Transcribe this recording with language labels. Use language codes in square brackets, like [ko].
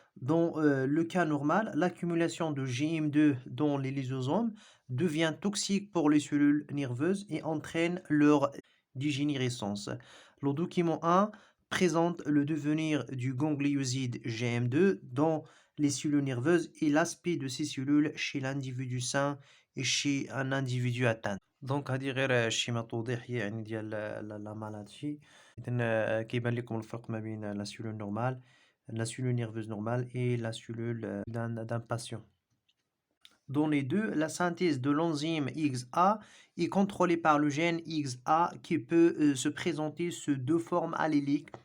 [fr] Dans le cas normal, l'accumulation de GM2 dans les lysosomes devient toxique pour les cellules nerveuses et entraîne leur dégénérescence. Le document 1 présente le devenir du ganglioside GM2 dans les cellules nerveuses et l'aspect de ces cellules chez l'individu sain et chez un individu atteint. [ar] دونك هذه غير شيما توضيحية يعني ديال لا مالادي. إذن كيبان لكم الفرق ما بين [fr] لا cellule normale, la cellule nerveuse normale et la cellule d'un patient. Dans les deux, la synthèse de l'enzyme XA est contrôlée par le gène XA qui peut se présenter sous deux formes alléliques.